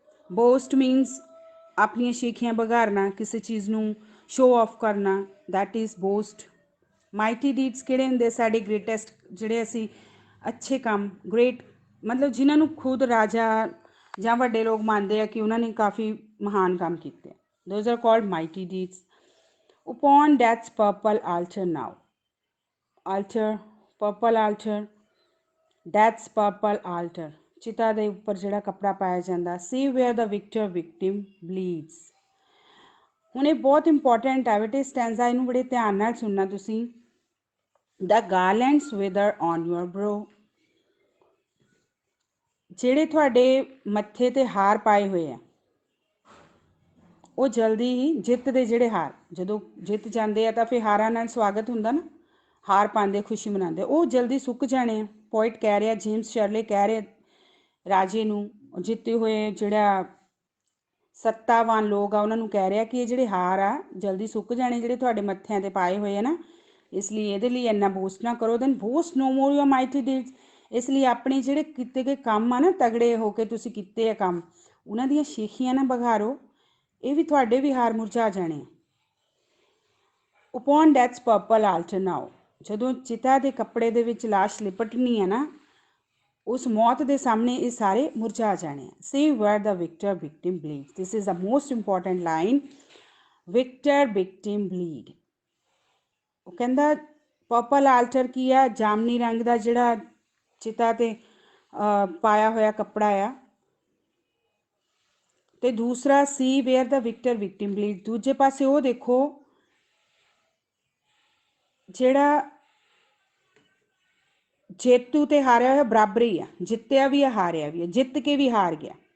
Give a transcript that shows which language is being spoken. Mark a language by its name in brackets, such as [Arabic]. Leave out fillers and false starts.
[English] Boast means [Punjabi] ਆਪਣੀਆਂ ਸ਼ੇਖੀਆਂ ਬਘਾਰਨਾ, ਕਿਸੇ ਚੀਜ਼ ਨੂੰ show off ਕਰਨਾ, [English] that is boast. [Punjabi] Mighty deeds ਕਿਹੜੇ ਹੁੰਦੇ? ਸਾਡੇ ਗ੍ਰੇਟੈਸਟ, ਜਿਹੜੇ ਅਸੀਂ ਅੱਛੇ ਕੰਮ, ਗ੍ਰੇਟ ਮਤਲਬ ਜਿਨ੍ਹਾਂ ਨੂੰ ਖੁਦ ਰਾਜਾ ਜਾਂ ਵੱਡੇ ਲੋਕ ਮੰਨਦੇ ਆ ਕਿ ਉਹਨਾਂ ਨੇ ਕਾਫੀ ਮਹਾਨ ਕੰਮ ਕੀਤੇ, [English] Those are called mighty deeds. upon death's purple altar now, altar, purple altar, death's purple altar, [Punjabi] ਚਿਤਾ ਦੇ ਉੱਪਰ ਜਿਹੜਾ ਕੱਪੜਾ ਪਾਇਆ ਜਾਂਦਾ, [English] see where the victim bleeds। [Punjabi] ਹੁਣ ਇਹ ਬਹੁਤ ਇੰਪੋਰਟੈਂਟ ਹੈ ਬੇਟੇ ਸਟੈਂਜ਼ਾ, ਇਹਨੂੰ ਬੜੇ ਧਿਆਨ ਨਾਲ ਸੁਣਨਾ ਤੁਸੀਂ। [English] The garlands wither on your brow, [Punjabi] ਜਿਹੜੇ ਤੁਹਾਡੇ ਮੱਥੇ ਤੇ ਹਾਰ ਪਾਏ ਹੋਏ ਆ ਉਹ ਜਲਦੀ ਹੀ, ਜਿੱਤ ਦੇ ਜਿਹੜੇ ਹਾਰ, ਜਦੋਂ ਜਿੱਤ ਜਾਂਦੇ ਆ ਤਾਂ ਫਿਰ ਹਾਰਾਂ ਨਾਲ ਸਵਾਗਤ ਹੁੰਦਾ ਨਾ, ਹਾਰ ਪਾਉਂਦੇ, ਖੁਸ਼ੀ ਮਨਾਉਂਦੇ, ਉਹ ਜਲਦੀ ਸੁੱਕ ਜਾਣੇ ਆ। ਪੋਇਟ ਕਹਿ ਰਿਹਾ, ਜੇਮਸ ਸ਼ਰਲੇ ਕਹਿ ਰਹੇ ਰਾਜੇ ਨੂੰ, ਜਿੱਤੇ ਹੋਏ ਜਿਹੜਾ ਸੱਤਾਵਾਨ ਲੋਕ ਆ ਉਹਨਾਂ ਨੂੰ ਕਹਿ ਰਿਹਾ ਕਿ ਇਹ ਜਿਹੜੇ ਹਾਰ ਆ ਜਲਦੀ ਸੁੱਕ ਜਾਣੇ ਜਿਹੜੇ ਤੁਹਾਡੇ ਮੱਥਿਆਂ ਤੇ ਪਾਏ ਹੋਏ ਆ ਨਾ, ਇਸ ਲਈ ਇਹਦੇ ਲਈ ਇੰਨਾ ਬੋਸਟ ਨਾ ਕਰੋ। [English] then boast no more your mighty deeds, [Punjabi] ਇਸ ਲਈ ਆਪਣੇ ਜਿਹੜੇ ਕੀਤੇ ਗਏ ਕੰਮ ਆ ਨਾ, ਤਗੜੇ ਹੋ ਕੇ ਤੁਸੀਂ ਕੀਤੇ ਆ ਕੰਮ, ਉਹਨਾਂ ਦੀਆਂ ਸ਼ੇਖੀਆਂ ਨਾ ਬਘਾਰੋ, ਇਹ ਵੀ ਤੁਹਾਡੇ ਵੀ ਹਾਰ ਮੁਰਝਾ ਜਾਣੇ। [English] upon death's purple altar now, [Punjabi] ਜਦੋਂ ਚਿਤਾ ਦੇ ਕੱਪੜੇ ਦੇ ਵਿੱਚ ਲਾਸ਼ ਲਿਪਟਣੀ ਹੈ ਨਾ, ਉਸ ਮੌਤ ਦੇ ਸਾਹਮਣੇ ਇਹ ਸਾਰੇ ਮੁਰਝਾ ਜਾਣੇ। [English] see where the victim bleeds, this is the most important line, victim bleed। [Punjabi] ਉਹ ਕਹਿੰਦਾ ਪਰਪਲ ਆਲਟਰ ਕੀ ਆ? ਜਾਮਨੀ ਰੰਗ ਦਾ ਜਿਹੜਾ ਚਿਤਾ ਤੇ ਪਾਇਆ ਹੋਇਆ ਕੱਪੜਾ ਆ, ਤੇ ਦੂਸਰਾ [English] ਸੀ where the victim bleed, [Punjabi] ਦੂਜੇ ਪਾਸੇ ਉਹ ਦੇਖੋ ਜਿਹੜਾ ਜੇਤੂ ਤੇ ਹਾਰਿਆ ਹੋਇਆ ਬਰਾਬਰ ਹੀ ਆ, ਜਿੱਤਿਆ ਵੀ ਆ ਹਾਰਿਆ ਵੀ ਆ, ਜਿੱਤ ਕੇ ਵੀ ਹਾਰ ਗਿਆ।